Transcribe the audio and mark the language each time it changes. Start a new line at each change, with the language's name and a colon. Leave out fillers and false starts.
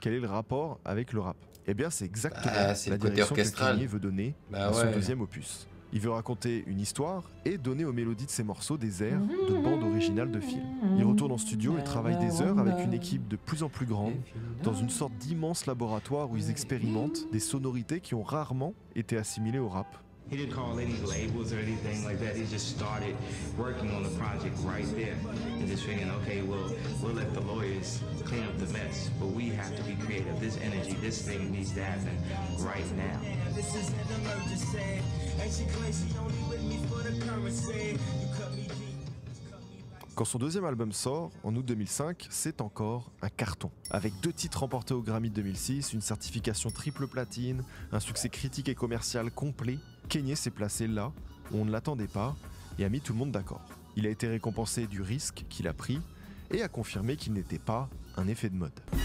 French: Quel est le rapport avec le rap ? Eh bien, c'est exactement la direction que Kanye veut donner à son deuxième opus. Il veut raconter une histoire et donner aux mélodies de ses morceaux des airs de bande originale de film. Il retourne en studio et travaille des heures avec une équipe de plus en plus grande, dans une sorte d'immense laboratoire où ils expérimentent des sonorités qui ont rarement été assimilées au rap.
English: He didn't call any labels or anything like that. He just started working on the project right there and just thinking, okay, well, we'll let the lawyers clean up the mess, but we have to be creative. This energy, this thing needs to happen right now. This is an emergency. And she claims she only with me for the currency. You cut me deep.
French: Quand son deuxième album sort, en août 2005, c'est encore un carton. Avec 2 titres remportés au Grammy de 2006, une certification triple platine, un succès critique et commercial complet, Kanye s'est placé là où on ne l'attendait pas et a mis tout le monde d'accord. Il a été récompensé du risque qu'il a pris et a confirmé qu'il n'était pas un effet de mode.